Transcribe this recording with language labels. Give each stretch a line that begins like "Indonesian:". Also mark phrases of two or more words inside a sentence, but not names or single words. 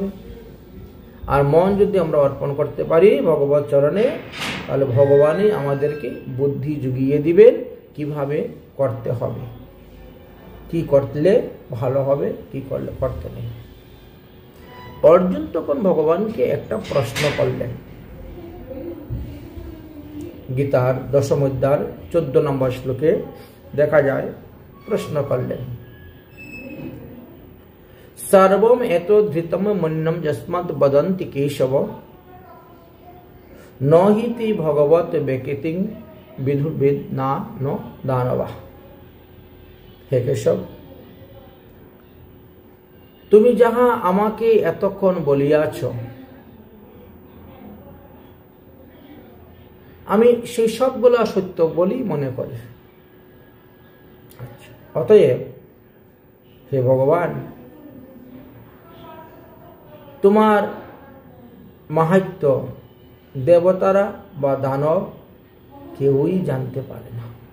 Bangla: আর মন যদি আমরা অর্পণ করতে পারি ভগবত চরণে, তাহলে ভগবানই আমাদেরকে বুদ্ধি জুগিয়ে দিবেন কিভাবে করতে হবে, কি করলে ভালো হবে, কি করলে করতে নেই। অর্জুন তখন ভগবানকে একটা প্রশ্ন করলেন। গীতার 10ম অধ্যায়ের 14 নম্বর শ্লোকে দেখা যায় প্রশ্ন করলেন,
Sanskrit: सर्वम एतो धृतम मन्यम यस्मात् वदन्ति केशव न हि ते भगवत व्यक्तिं विदुर्वेद ना नो दानवा। हे केशव,
Bangla: তুমি যাহা আমাকে এতক্ষণ বলিয়াছ আমি সেই সবগুলা সত্য বলি মনে করি। অতএব হে ভগবান, তোমার মাহাত্ম্য দেবতারা বা দানব কেউই জানতে পারে না।